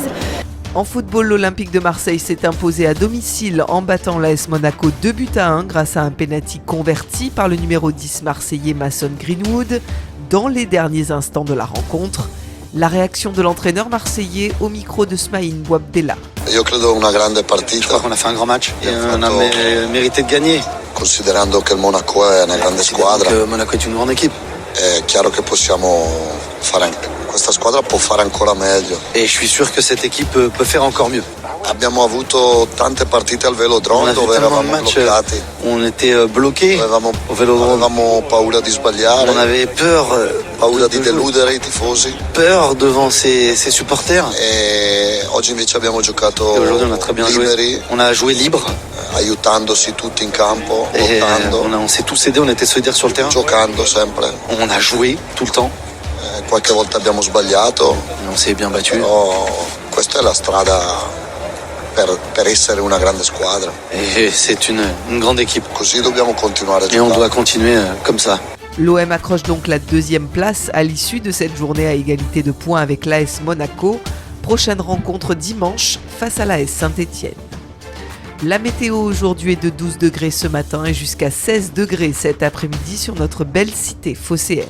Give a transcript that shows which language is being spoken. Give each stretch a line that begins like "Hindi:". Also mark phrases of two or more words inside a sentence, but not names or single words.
French: En football, l'Olympique de Marseille s'est imposé à domicile en battant l'AS Monaco 2-1 grâce à un penalty converti par le numéro 10 marseillais Mason Greenwood dans les derniers instants de la rencontre. La réaction de l'entraîneur marseillais au micro de Smaïn Bouabdella. Je crois qu'on a fait un grand match et on a mérité de gagner.
Italian: Considerando che il Monaco è una grande squadra,
French: Monaco est une grande équipe.
Italian: è chiaro che questa squadra può fare ancora meglio.
French: Et je suis sûr que cette équipe peut faire encore mieux.
Italian: Abbiamo avuto tante partite al Velodrome dove eravamo bloccati.
French: On était bloqués au Vélodrome.
Italian: Avevamo paura di sbagliare.
French: On avait peur.
Italian: Paura di deludere i tifosi.
French: Peur devant ses supporters.
Italian: E oggi invece abbiamo giocato
French: Et aujourd'hui on a très bien
Italian: liberi,
French: joué. On a joué libre.
Italian: Aiutandosi tutti in campo,
French: Et
Italian: lottando,
French: on s'est tous aidés, on était solidaires sur le terrain.
Italian: giocando sempre.
French: On a joué tout le temps.
Italian: Qualche volta abbiamo sbagliato,
French: On s'est bien battu.
Italian: però questa è la strada per essere una grande squadra.
French: Et c'est une grande équipe.
Italian: Così dobbiamo continuare a
French: Et on
Italian: giocare.
French: doit continuer comme ça. L'OM accroche donc la deuxième place à l'issue de cette journée à égalité de points avec l'AS Monaco. Prochaine rencontre dimanche face à l'AS Saint-Étienne. La météo aujourd'hui est de 12 degrés ce matin et jusqu'à 16 degrés cet après-midi sur notre belle cité phocéenne.